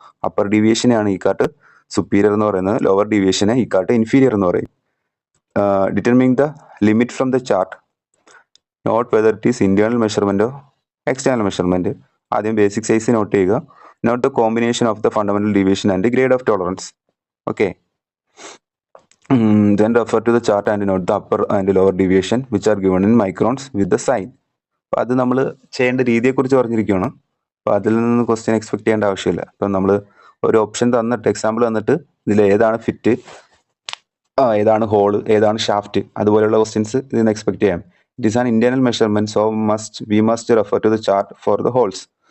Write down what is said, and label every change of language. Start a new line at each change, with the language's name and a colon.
Malayalam: Upper ഡീവിയേഷനെയാണ് E cart superior എന്ന് പറയുന്നത്, lower ഡീവിയേഷനെ E cart inferior എന്ന് പറയും.
English: Determining the limit from the chart, not whether it is internal മെഷർമെൻറ്റോ external measurement.
Malayalam: ആദ്യം basic size not ചെയ്യുക.
English: Note the combination of the fundamental deviation and grade of tolerance. Okay, then refer to the chart and note the upper and lower deviation which are given in microns with the sign.
Malayalam: അപ്പോൾ അത് നമ്മൾ ചെയ്യേണ്ട രീതിയെക്കുറിച്ച് പറഞ്ഞിരിക്കുകയാണ്. അപ്പോൾ അതിൽ നിന്ന് question expect ചെയ്യേണ്ട ആവശ്യമില്ല. അപ്പം നമ്മൾ ഒരു ഓപ്ഷൻ തന്നിട്ട്, എക്സാമ്പിൾ തന്നിട്ട് ഇതിൽ ഏതാണ് ഫിറ്റ്, ഏതാണ് ഹോള്, ഏതാണ് ഷാഫ്റ്റ്, അതുപോലെയുള്ള ക്വസ്റ്റ്യൻസ് ഇതിൽ നിന്ന് എക്സ്പെക്ട് ചെയ്യാം.
English: It is an internal measurement, so we must refer to the chart for the holes.